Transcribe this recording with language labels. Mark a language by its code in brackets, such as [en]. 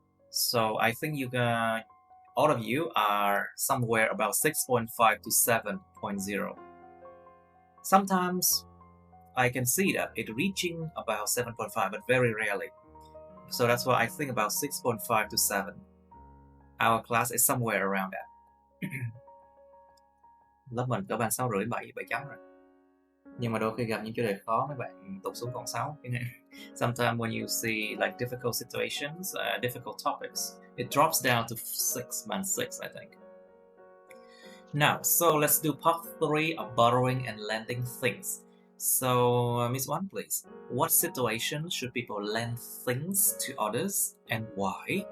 [en] So I think all of you are somewhere about 6.5 to 7.0. Sometimes I can see that it reaching about 7.5, but very rarely. So that's why I think about 6.5 to 7. Our class is somewhere around that. [vi] Lớp mình cỡ bằng 6,5, 7 chấm rồi. Nhưng mà đôi khi gặp những chủ đề khó mấy bạn tụt xuống còn 6. [en] Sometimes when you see like difficult situations, difficult topics, it drops down to 6 and 6, I think. Now, so let's do part 3 of borrowing and lending things. So, Miss One, please. What situations should people lend things to others and why?